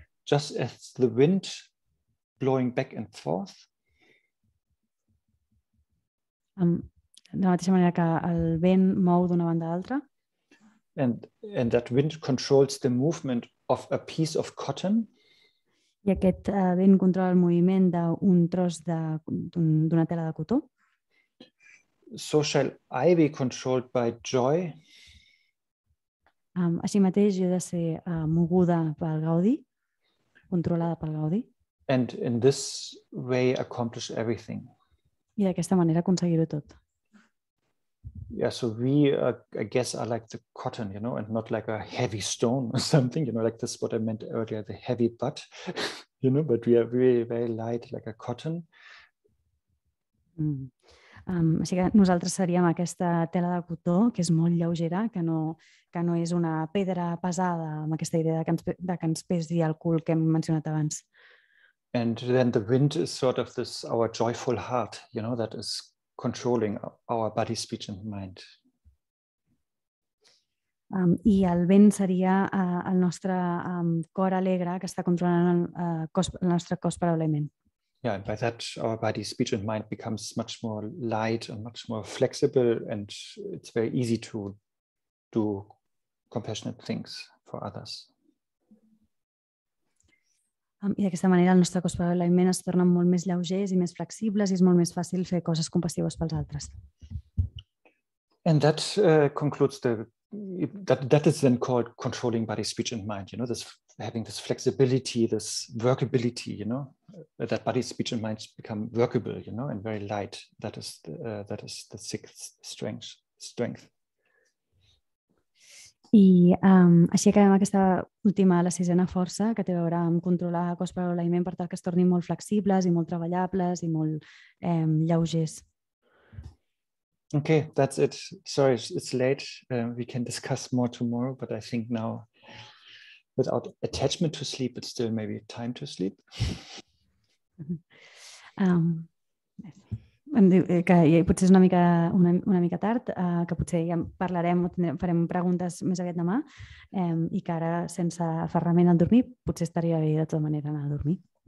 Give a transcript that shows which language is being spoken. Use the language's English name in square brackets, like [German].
[English] just as the wind blowing back and forth. [Catalan] De la mateixa manera que el vent mou d'una banda a l'altra. [English] And that wind controls the movement of a piece of cotton. [Catalan] I aquest vent controla el moviment d'un tros d'una tela de cotó. [English] So shall I be controlled by joy. [Catalan] Així mateix jo he de ser moguda pel gaudi, controlada pel gaudi. [English] And in this way accomplish everything. [Catalan] I d'aquesta manera aconseguir-ho tot. [English] Yeah, so we, I guess, are like the cotton, you know, and not like a heavy stone or something, you know, like this is what I meant earlier, the heavy butt, you know, but we are very, very light, like a cotton. [Catalan] Així que nosaltres seríem aquesta tela de cotó, que és molt lleugera, que no és una pedra pesada, amb aquesta idea de que ens pesi el cul que hem mencionat abans. [English] And then the wind is sort of this, our joyful heart, you know, that is controlling our body, speech and mind. [Catalan] I el vent seria el nostre cor alegre que està controlant el nostre cos, paraula i ment. [English] Yeah, and by that our body, speech and mind becomes much more light and much more flexible, and it's very easy to do compassionate things for others. [Catalan] I d'aquesta manera el nostre cos, paraula i ment es tornen molt més lleugers i més flexibles i és molt més fàcil fer coses compassives pels altres. [English] And that concludes that is then called controlling body, speech and mind, you know, this having this flexibility, this workability, you know, that body, speech and mind become workable, you know, and very light. That is the sixth strength. [Catalan] I així acabem aquesta última, la sisena força, que té a veure amb controlar cos, paraula i ment per tal que es tornin molt flexibles i molt treballables i molt lleugers. [English] Okay, that's it. Sorry, it's late. We can discuss more tomorrow, but I think now, without attachment to sleep, it's still maybe time to sleep. [Catalan] Em diu que potser és una mica tard, que potser ja parlarem o farem preguntes més aviat demà i que ara, sense aferrament al dormir, potser estaria bé de tota manera anar a dormir.